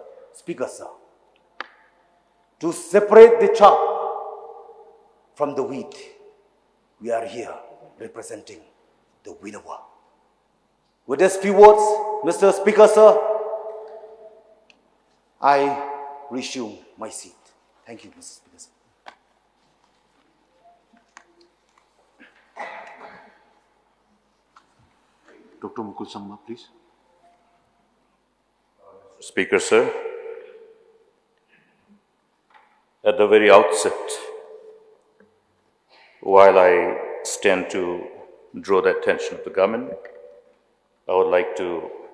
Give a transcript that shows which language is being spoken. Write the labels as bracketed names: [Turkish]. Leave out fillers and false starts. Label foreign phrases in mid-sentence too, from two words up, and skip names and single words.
[English] Speaker, sir, to separate the chaff from the wheat, we are here representing the winnower. With these few words, Mr. Speaker, sir, I resume my seat. Thank you, Mr. Speaker, sir. Dr. Mukul Sangma, please. Speaker, sir, at the very outset, while I stand to draw the attention of the government, I would like to